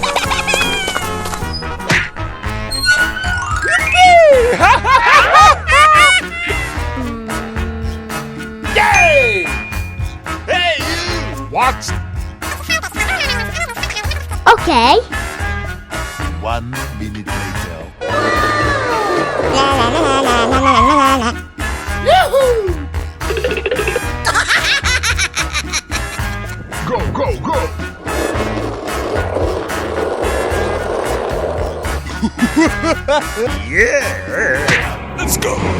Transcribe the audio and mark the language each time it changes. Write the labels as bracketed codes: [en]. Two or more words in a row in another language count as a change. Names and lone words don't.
[en] Yay! Hey, you! What? Okay. 1 minute later. La la la la la la la la la. Go, go, go! Yeah! Let's go!